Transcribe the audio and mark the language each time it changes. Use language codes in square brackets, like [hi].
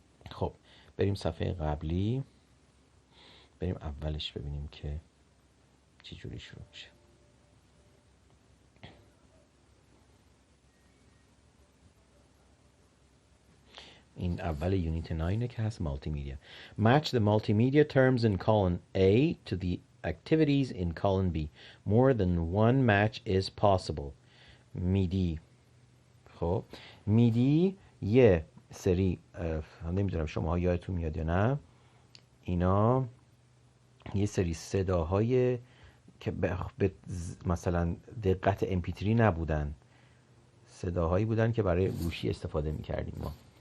[fa] خب بریم صفحه قبلی، بریم اولش ببینیم که چی جوری شروع میشه. این اول یونیت 9 که هست مالتی میدیا. [en] Match the multimedia terms in column A to the activities in column B. More than one match is possible. [fa] میدی. خب میدی یه سری نمیدونم شما ها یادتون میاد یا نه، اینا یه سری صداهای که به مثلا دقت MP3 نبودن، صداهایی بودن که برای گوشی استفاده میکردیم ما.